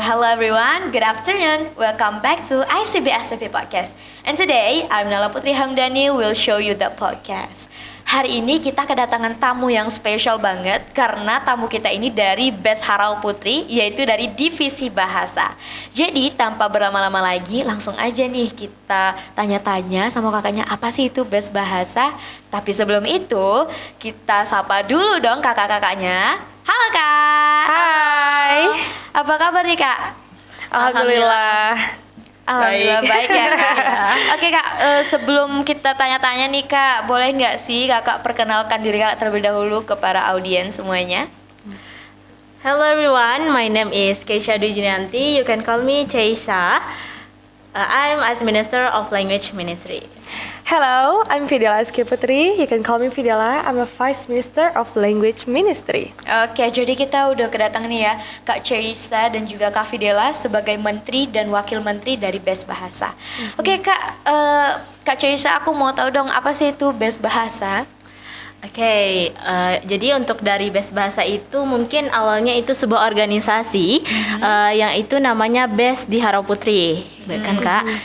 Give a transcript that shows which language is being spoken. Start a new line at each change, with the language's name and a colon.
English: Hello everyone, good afternoon. Welcome back to ICB SCP Podcast. And today, I'm Nala Putri Hamdani will show you the podcast.
Indonesian: Hari ini kita kedatangan tamu yang spesial banget karena tamu kita ini dari Bes Harau Putri, yaitu dari Divisi Bahasa. Jadi tanpa berlama-lama lagi, langsung aja nih kita tanya-tanya sama kakaknya apa sih itu Bes Bahasa. Tapi sebelum itu, kita sapa dulu dong kakak-kakaknya. Halo Kak. Hai. Apa kabar nih Kak? Alhamdulillah. Alhamdulillah baik ya Kak. Oke Kak, sebelum kita tanya-tanya nih Kak, boleh nggak sih Kakak perkenalkan diri Kak terlebih dahulu ke para audiens semuanya?
English: Hello everyone, my name is Keisha Dujinanti. You can call me Keisha. I'm as Minister of Language Ministry. Hello, I'm Fidela SK Putri. You can call me Fidela. I'm a Vice Minister of Language Ministry.
Indonesian: Oke, jadi kita udah kedatangan nih ya Kak Ceisa dan juga Kak Fidela sebagai Menteri dan Wakil Menteri dari Bes Bahasa. Oke Kak, Kak Ceisa aku mau tahu dong apa sih itu Bes Bahasa? Oke, jadi untuk dari Bes Bahasa itu mungkin awalnya itu sebuah organisasi yang itu namanya Bes di Harau Putri, kan Kak?